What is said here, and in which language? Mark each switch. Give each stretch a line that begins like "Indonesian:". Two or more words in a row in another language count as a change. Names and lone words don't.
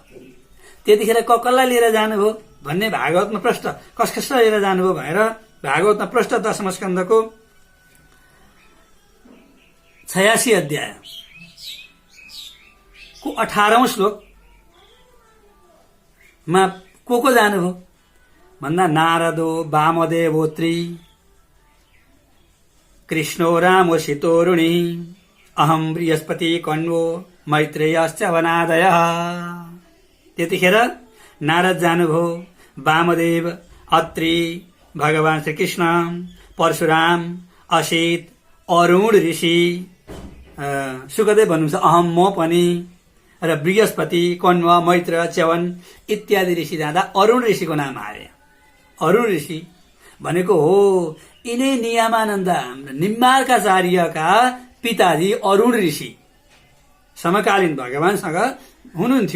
Nepali: त्यतिखेर कसलाई लिएर जानुभयो भन्ने भागवतमा प्रष्ट, कसलाई लिएर जानुभयो भनेर भागवतमा प्रष्ट दशम स्कन्धको 86 अध्यायको 18औं श्लोकमा को जानुभयो भन्दा
Sanskrit: नारदो, वामदेवोत्री, कृष्णो रामो सितोरुणी, अहम बृहस्पति कण्वो मैत्रेयश्च वनादयः।
Nepali: त्यतिखेर नारद जानुभयो, वामदेव, अत्रि, भगवान श्री कृष्ण, परशुराम, असित, अरुण ऋषि, सुखदेव भन्नुहुन्छ अहम म पनि, र बृहस्पति, कण्व, मैत्र, च्यवन इत्यादि ऋषि जाँदा अरुण ऋषिको नाम आयो। अरुण ऋषि भनेको हो यिनै नियमानन्द निम्बार्काचार्यका पिताजी अरुण ऋषि समकालीन भगवानसँग हुनुहुन्थ्यो।